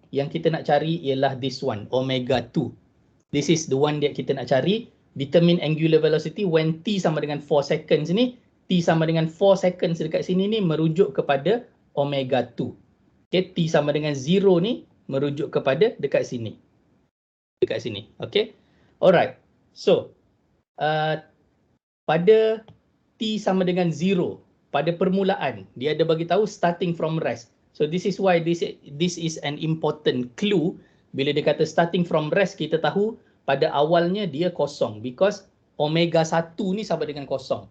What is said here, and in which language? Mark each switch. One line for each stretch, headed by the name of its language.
Malay: Yang kita nak cari ialah
English: this one,
Malay: omega 2.
English: This is the one that
Malay: kita nak cari.
English: Determine angular velocity when t
Malay: sama dengan
English: 4 seconds ni.
Malay: T sama dengan 4 seconds dekat sini ni merujuk kepada omega 2. Okay, t sama dengan 0 ni merujuk kepada dekat sini. Dekat sini. Okay. Alright. So, pada t sama dengan 0, pada permulaan, dia ada bagi tahu starting from rest.
English: So this is why this is an important clue.
Malay: Bila dia kata starting from rest, kita tahu pada awalnya dia kosong.
English: Because
Malay: omega 1 ni sama dengan kosong.